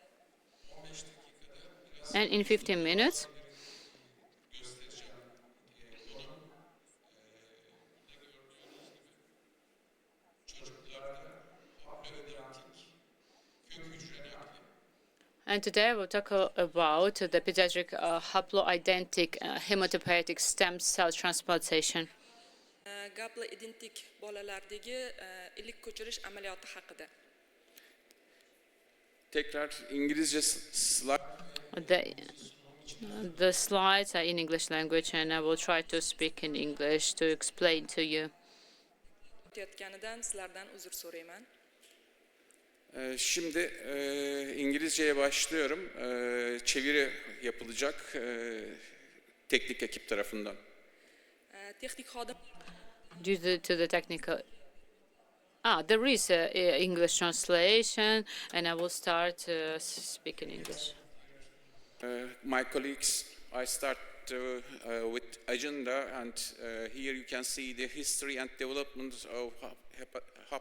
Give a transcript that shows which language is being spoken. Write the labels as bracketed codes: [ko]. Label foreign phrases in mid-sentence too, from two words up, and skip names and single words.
[en] And in 15 minutes, and today I will talk about the pediatric haploidentical hematopoietic stem cell transplantation. [uz] Gapla identik bolalardagi ilik ko'chirish amaliyoti haqida. [tr] Tekrar İngilizce slide. [en] The slides are in English language, and I will try to speak in English to explain to you. [uz] Sizlardan uzr so'rayman. [tr] Şimdi İngilizceye başlıyorum. Çeviri yapılacak teknik ekip tarafından. [uz] Texnik xodim [en] Due to the technical. There is a English translation, and I will start speaking English. My colleagues, I start with agenda, and here you can see the history and